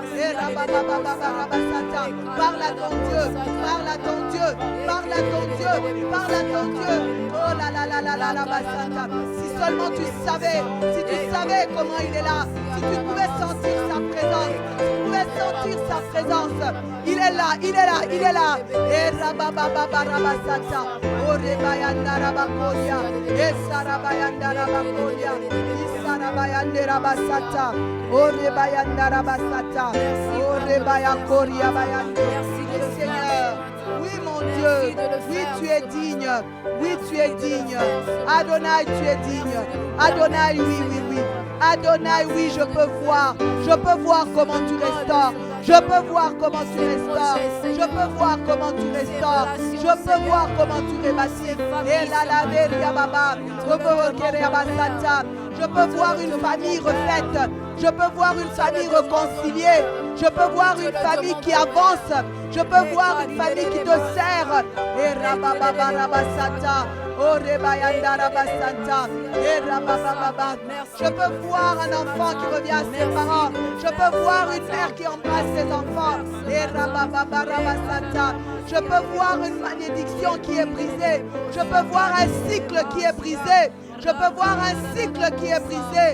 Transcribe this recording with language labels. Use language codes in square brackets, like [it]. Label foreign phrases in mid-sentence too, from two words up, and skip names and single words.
[fr] Parle à ton Dieu, parle à ton Dieu, parle à ton Dieu, parle à ton Dieu. Oh là là là là là là, basata. Si seulement tu savais, si tu savais comment il est là, si tu pouvais sentir sa présence, si tu pouvais sentir sa présence. Il est là, il est là, il est là. Et rabababa rabasata. Oh rebayanda rabakoria. Et sarabayanda rabakoria. Isarabayanda rabasata. Oh rebayanda rabasata. Oh rebayakoria bayanda. Seigneur. Oui mon Dieu, oui tu es digne, oui tu es digne. Adonai tu es digne. Adonai oui oui oui. Adonai oui je peux voir comment tu restaures. Je peux voir comment tu restaures. Je peux voir comment tu restaures. Je peux voir comment tu rebâtis. Et la laveria baba. Je peux voir une famille refaite. Je peux voir une famille réconciliée. Je peux voir une famille qui avance. Je peux voir une famille qui te sert. Et rababa rabasata. Oh rebayanda rabasanta. Et rababa. Je peux voir un enfant qui revient à ses parents. Je peux voir une mère qui embrasse ses enfants. Et rababa rabasanta. Je peux voir une malédiction qui est brisée. Je peux voir un cycle qui est brisé. Je peux voir un cycle qui est brisé.